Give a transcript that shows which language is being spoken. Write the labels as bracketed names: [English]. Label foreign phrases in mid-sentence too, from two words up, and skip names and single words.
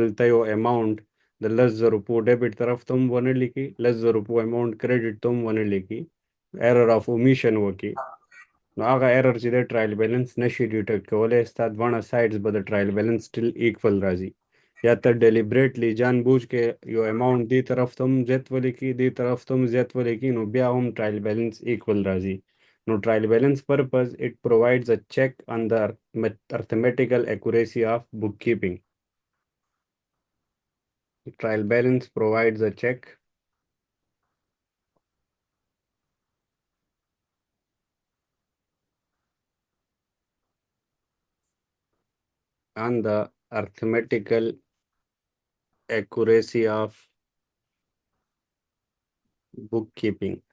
[Pashto] ته یو اماونټ د 10,000 روپو ډیبټ طرف ته هم ونه لیکي 10,000 روپو [English] amount credit [Pashto] ته هم ونه لیکي [English] error of omission [Pashto] وکړي نو هغه ایرر چې دی [English] trial balance [Pashto] نشي ډیټیکټ کولی ستا دواړه سایډز به د [English] trial balance still equal [Pashto] راځي یا ته ډیلیبریټلی [Urdu] جان بوجھ [Pashto] کې یو اماونټ دې طرف ته هم زیات ولیکي دې طرف ته هم زیات ولیکي نو بیا هم [English] trial balance equal [Pashto] راځي نو [English] trial balance purpose it provides a check on the arithmetical accuracy of bookkeeping. Trial balance provides a check on the arithmetical accuracy of bookkeeping.